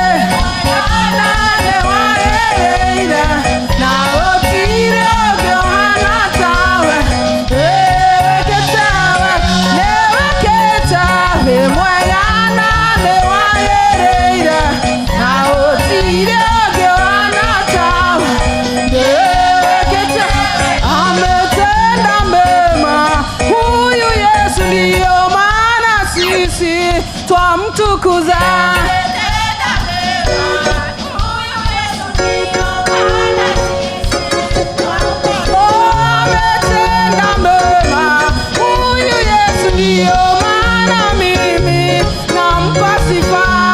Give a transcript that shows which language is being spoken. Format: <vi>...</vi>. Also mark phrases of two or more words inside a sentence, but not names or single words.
<ki>nĩwagĩrĩire na gũtirĩ ũngĩ ũhana tawe nĩwĩkĩte wĩ mwega na nĩwagĩrĩire na gũtirĩ ũngĩ ũhana tawe nĩwĩkĩte</ki> <sw>ametenda mema huyu Yesu ndiyo maana sisi twamtukuza ametenda mema huyu Yesu ndiyo maana mimi nampa sifa</sw>